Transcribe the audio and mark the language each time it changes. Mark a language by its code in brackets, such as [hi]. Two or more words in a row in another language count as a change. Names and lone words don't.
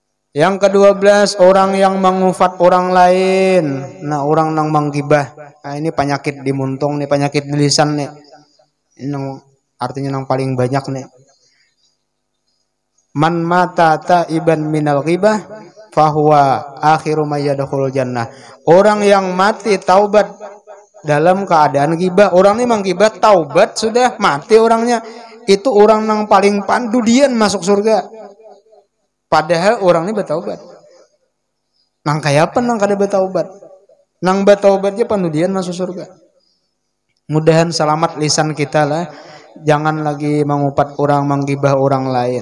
[id] Yang ke-12 orang yang mengufat orang lain. [bjn] Nah, orang nang menggibah. Nah, ini penyakit di muntung nih, penyakit di lisan nih. [id] Ini artinya yang paling banyak nih. [ar] من مات تائبا من الغيبة فهو آخر من يدخل الجنة. [bjn] Orang yang mati taubat dalam keadaan ghibah, orang ini menggibah taubat sudah mati orangnya, itu orang yang paling pandudian masuk surga. Padahal orang ini bertaubat. Nang kayak apa nang kada bertaubat? Nang bertaubatnya pandudian masuk surga. Mudahan selamat lisan kita lah. [id] Jangan lagi mengupat orang, menggibah orang lain.